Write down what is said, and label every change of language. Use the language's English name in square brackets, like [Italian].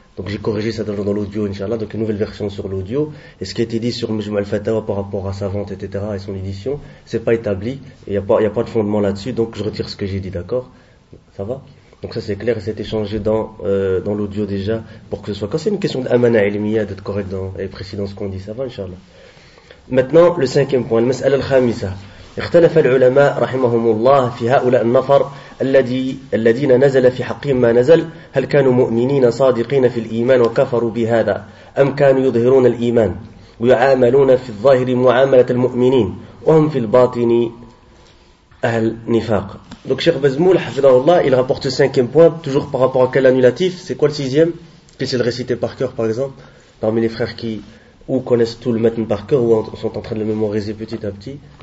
[French] Donc j'ai corrigé ça dans l'audio, Inch'Allah, donc une nouvelle version sur l'audio. Et ce qui a été dit sur Majmou al-Fatawa par rapport à sa vente, etc., et son édition, c'est pas établi, et il n'y a pas de fondement là-dessus, donc je retire ce que j'ai dit, d'accord? Ça va? Donc ça c'est clair, et ça a été changé dans l'audio déjà, pour que ce soit... Quand c'est une question d'amana ilmiya, d'être correct et précis dans ce qu'on dit, ça va, Inch'Allah? Maintenant, le cinquième point, le mas'al al-khamisa. [Arabic] اختلف العلماء رحمهم الله في هؤلاء النفر الذين نزل في حقهم ما نزل، هل كانوا مؤمنين صادقين في الإيمان وكفروا بهذا، أم كانوا يظهرون الإيمان ويعاملون في الظاهر معاملة المؤمنين وهم في الباطن أهل نفاق. [French] Donc Cheikh Bazmoul, [Arabic] حفظه الله, [French] il rapporte le cinquième point, toujours par rapport à quel annulatif? C'est quoi le sixième? Qu'est-ce qu'il récitait par cœur, par exemple, parmi les frères qui... ou connaissent tout le matin par cœur, ou sont en train de le mémoriser petit à petit.